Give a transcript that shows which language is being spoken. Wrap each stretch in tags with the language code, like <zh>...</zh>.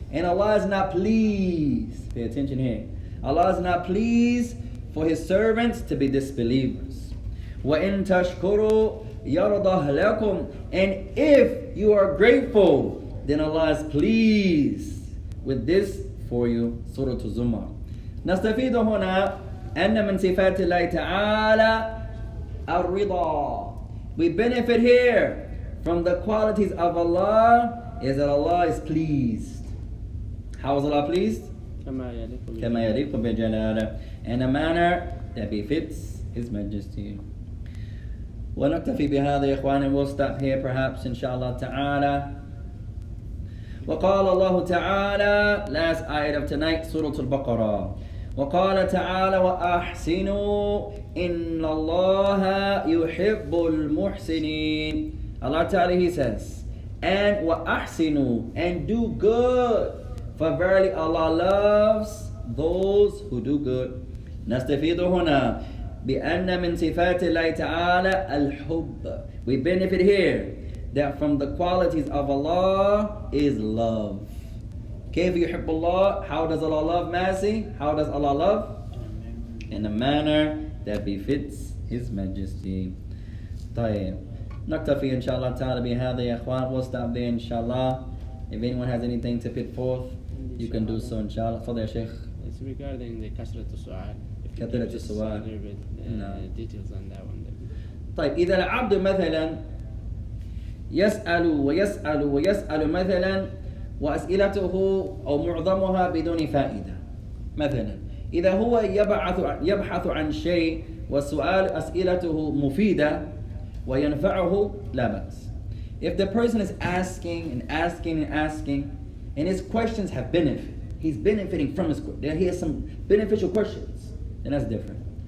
<en>And Allah is not pleased. Pay attention here. Allah is not pleased for His servants to be disbelievers.</en> <ar>وإن تشكروا يرضى لكم.</ar> <en>And if you are grateful, then Allah is pleased with this for you. Surah Zumar.</en> <ar>نستفيد هنا أن من صفات الله تعالى الرضا.</ar> <en>We benefit here from the qualities of Allah is that Allah is pleased. How is Allah pleased?</en> <ar>كما يليق بجلاله.</ar> <en>In a manner that befits His Majesty.</en> <ar>ونكتفي بهذا يا إخواني.</ar> <en>We'll stop here perhaps inshallah ta'ala.</en> <ar>وقال الله تعالى,</ar> <en>last ayat of tonight, Surah Al-Baqarah.</en> <ar>وقال تعالى وأحسنوا إن الله يحب المحسنين.</ar> <en>Allah Ta'ala, He says, and</en> <ar>وأحسنوا,</ar> <en>and do good, for verily Allah loves those who do good.</en> <ar>نستفيد هنا بأن من صفات الله تعالى الحب.</ar> <en>We benefit here that from the qualities of Allah is love.</en> <ar>كيف يحب الله?</ar> <en>How does Allah love? Mercy. How does Allah love? In a manner that befits His Majesty.</en> <ar>طيب نكتفي إن شاء الله تعالى بهذا يا إخوان.</ar> <en>We'll stop there inshallah. If anyone has anything to put forth, you can do so inshallah.</en> <ar>تفضل يا شيخ.</ar> <en>It's regarding the</en> <ar>كثرة السؤال. كثرة السؤال.</ar> <en>Details on that one.</en> <ar>طيب إذا العبد مثلا يسأل ويسأل ويسأل مثلا وأسئلته أو معظمها بدون فائدة. مثلا إذا هو يبحث عن شيء والسؤال أسئلته مفيدة وينفعه لا بأس.</ar> <en>If the person is asking and asking and asking and his questions have benefit, he's benefiting from his questions, he has some beneficial questions, then that's different.</en>